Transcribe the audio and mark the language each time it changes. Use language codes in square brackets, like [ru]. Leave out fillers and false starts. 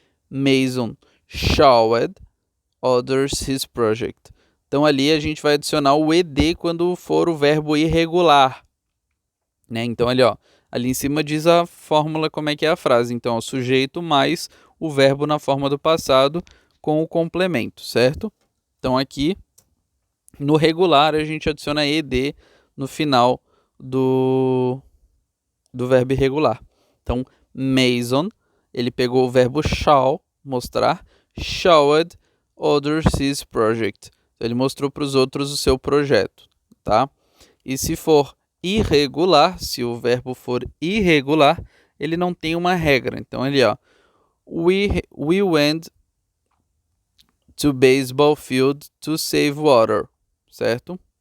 [en] Mason showed others his project. [pt] Então ali a gente vai adicionar o ed quando for o verbo irregular, né? Então ali, ó, ali em cima diz a fórmula, como é que é a frase. Então, o sujeito mais o verbo na forma do passado com o complemento, certo? Então aqui no regular a gente adiciona ed no final do verbo irregular. Então, Mason, ele pegou o verbo shall, mostrar, [en] showed others his project. [pt] Então, ele mostrou para os outros o seu projeto, tá? E se for irregular, se o verbo for irregular, ele não tem uma regra. Então, ele, ó, [en] we went to baseball field to save water, certo?